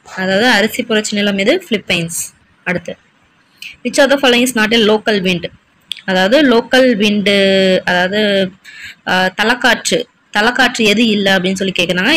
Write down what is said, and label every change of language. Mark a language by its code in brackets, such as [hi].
[ta] அதாவது அரிசி புரட்சி நிலம் இது பிலிப்பைன்ஸ். அடுத்து [en] which of the following is not a local wind? [ta] அதாவது லோக்கல் விண்டு, அதாவது தலைக்காற்று எது இல்லை அப்படின்னு சொல்லி கேட்குறாங்க.